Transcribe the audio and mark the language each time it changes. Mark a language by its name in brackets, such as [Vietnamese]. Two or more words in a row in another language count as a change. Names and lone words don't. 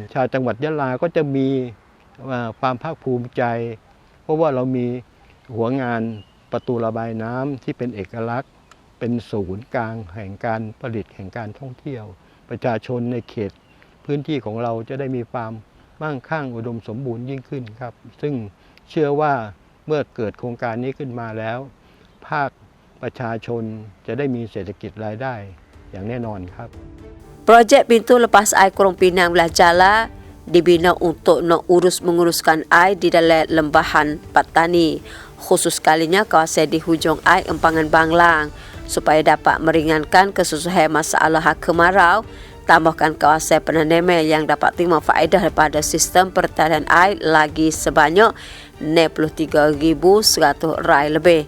[Thai] ชาวจังหวัดยะลาก็จะมีความภาคภูมิใจเพราะว่าเรามีหัวงานประตูระบายน้ำที่เป็นเอกลักษณ์เป็นศูนย์กลางแห่งการผลิตแห่งการท่องเที่ยวประชาชนในเขตพื้นที่ของเราจะได้มีความมั่งคั่งอุดมสมบูรณ์ยิ่งขึ้นครับซึ่งเชื่อว่าเมื่อเกิดโครงการนี้ขึ้นมาแล้วภาคประชาชนจะได้มีเศรษฐกิจรายได้อย่างแน่นอนครับ [Malay] Projek pintu lepas air Krung Pinang belah Jala dibina untuk menguruskan air di dalam lembahan Patani, khusus kalinya kawasan di hujung air Empangan Banglang supaya dapat meringankan kesusahan masalah kemarau Tambahkan kawasan penaname yang dapat terima faedah daripada sistem pertanian air lagi sebanyak 63,100 rai lebih.